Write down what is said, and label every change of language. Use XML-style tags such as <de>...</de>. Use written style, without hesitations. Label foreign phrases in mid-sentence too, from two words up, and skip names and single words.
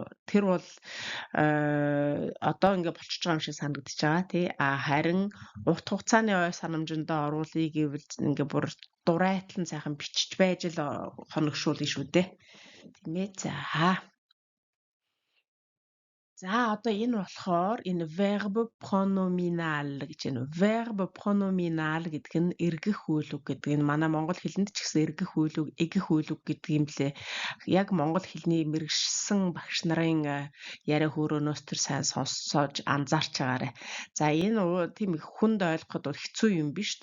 <mn>Тэр бол одоо ингээ болчихж байгаа юм шиг санагдаж байгаа тий. Харин урт хугацааны ой санамжиндаа оруулъя гэвэл ингээ бүр дурайтлан сайхан бичиж байж л хоногшуулна шүү дээ. Тийм ээ. За одоо энэ болохоор энэ</mn> <fr>verbe pronominal</fr> <mn>гэж байна.</mn> <fr>Verbe pronominal</fr> <mn>гэдэг нь эргэх үйл үг гэдэг. Энэ манай монгол хэлэнд ч гэсэн эргэх үйл үг, эгэх үйл үг гэдэг юм лээ. Яг монгол хэлний мэрэгшсэн багш нарын яриа хөөрөнөөс тэр сайн сонсож анзаарч байгаарай. За энэ тийм их хүнд ойлгоход хэцүү юм биш.</mn>